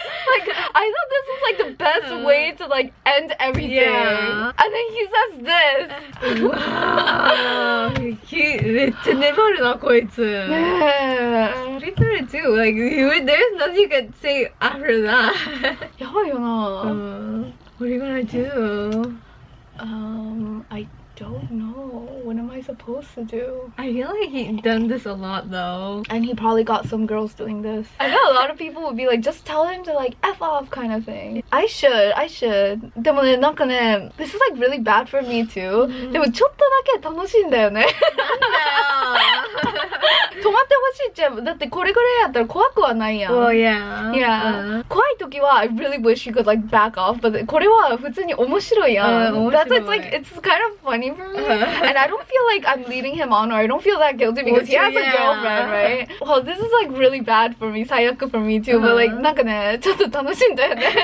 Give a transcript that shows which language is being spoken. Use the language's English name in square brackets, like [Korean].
[English] Like, I thought this was like the best way to like end everything. Yeah. And then he says this. Wow. [Japanese] めっちゃ粘るなこいつ。 [English] Yeah. What are you gonna do? Like, there's nothing you can say after that. [Japanese] やばいよな。 [English] What are you gonna do? I don't know. What am I supposed to do? I feel like he's done this a lot though. And he probably got some girls doing this. I know a lot of people would be like, just tell him to like F off kind of thing. I should. [Japanese] でもね、なんかね、 [English] this is like really bad for me too. [Japanese] でもちょっとだけ楽しいんだよね。止まってほしいっちゃう。だってこれぐらいやったら怖くはないやん。 [English] Well, yeah. Yeah. [Japanese] 怖い時は [English] I really wish he could like back off. But [Japanese] これは普通に面白いやん。 [English] That's why it's like, it's kind of funny for me. And I don't feel like I'm leading him on, or I don't feel that guilty because he has a girlfriend, right? Well, this is like really bad for me. 最悪 for me too. But like [Japanese] なんかね、ちょっと楽しいんだよね。